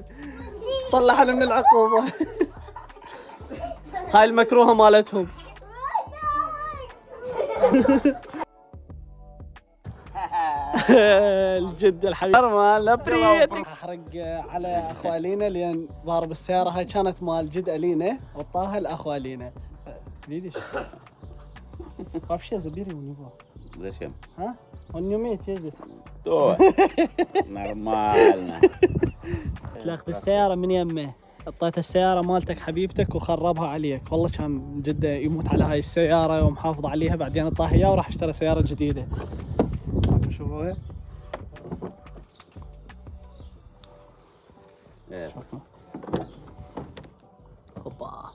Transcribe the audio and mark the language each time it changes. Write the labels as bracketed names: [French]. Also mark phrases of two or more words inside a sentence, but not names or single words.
[Arabic] طلعها من العقوبة. هاي المكروهة مالتهم. الجد الحبيب مال بريتك. احرق على اخو الينا لان ضارب السياره هاي كانت مال جد الينا وطاها لاخو الينا. [Russian] ليش؟ вообще забери у него. Зачем? А? Он не умеет ездить. То. Нормально. [Arabic] تلاخذ السياره من يمه. حطيت السياره مالتك حبيبتك وخربها عليك، والله كان من جده يموت على هاي السياره ومحافظ عليها، بعدين طاح اياه وراح اشترى سياره جديده. شوفوا هوبا.